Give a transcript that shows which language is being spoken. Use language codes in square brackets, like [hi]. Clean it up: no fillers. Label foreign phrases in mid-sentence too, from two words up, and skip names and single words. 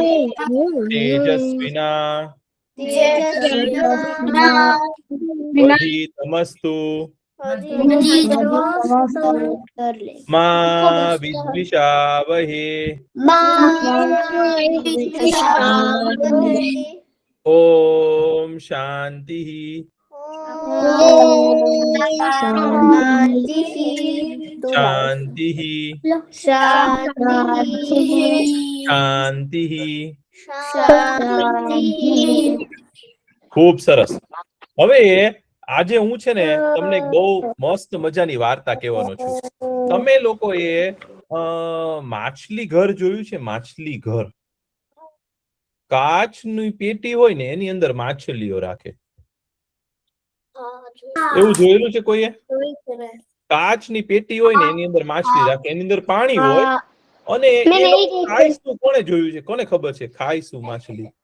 [sa] तेजस्विना वधीतमस्तु मा विद्विषावहे ओम शांति शांति [gu] शांति ખૂબ સરસ હવે આજે હું છે ને તમને એક બહુ મસ્ત મજાની વાર્તા કહેવાનો છું તમે લોકોએ માછલી ઘર જોયું છે માછલી ઘર કાચની પેટી હોય ને એની અંદર માછલીઓ રાખે એવું જોયેલું છે કોઈએ કાચની પેટી હોય ને એની અંદર માછલી રાખે એની અંદર પાણી હોય અને એ લોકો ખાય શું કોણે જોયું છે કોને ખબર છે ખાય શું માછલી